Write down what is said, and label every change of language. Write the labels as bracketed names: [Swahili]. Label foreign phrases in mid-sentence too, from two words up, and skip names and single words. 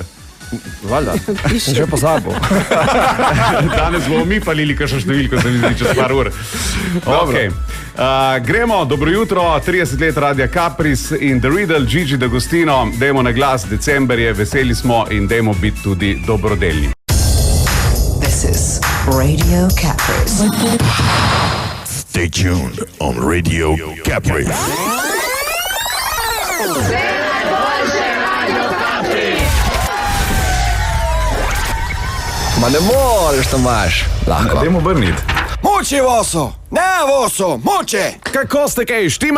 [Slovenian] Valjda, sem že pozabil. Danes bomo mi palili kakšno številko, se mi zdi, čez par ur. Okay. Gremo, dobro jutro, 30 let Radia Kapris in The Riddle, Gigi D'Agostino. Dajmo na glas, december je, veseli smo in dajmo biti tudi dobrodelni. [English] This is Radio Kapris. Stay tuned on Radio Capri. [Slovenian] Ma ne moreš, Tomaž. Lahko. Dajmo vrniti. Moče voso, ne voso, moče! Kako ste kaj, štima?